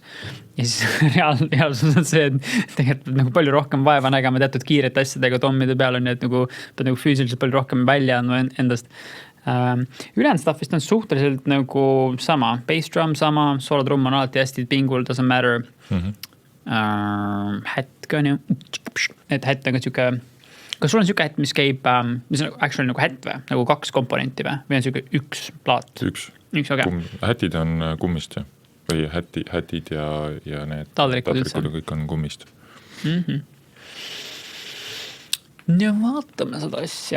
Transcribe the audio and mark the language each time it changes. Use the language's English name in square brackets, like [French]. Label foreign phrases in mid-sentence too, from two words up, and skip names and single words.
[Estonian] Ja siis reaalsus on see, et tegelikult nagu palju rohkem vaeva nägema teatud kiirete asjadega tommide peal on, et nagu pead nagu füüsiliselt palju rohkem välja andma endast. Ülejäänud stuff vist on suhteliselt nagu sama, [English] bass drum [Estonian] sama, soolotrumm on alati hästi pingul, [English] doesn't matter. [Estonian] Hätt ka on ju, et hätt on ka siuke, kas sul on siuke hätt, mis käib, mis on actually nagu hätt või, nagu 2 komponenti või on siuke üks plaat? Üks, okay. Hätid on kummist või hätid ja need taldrikud kõik on kummist. Ja vaatame seda asja.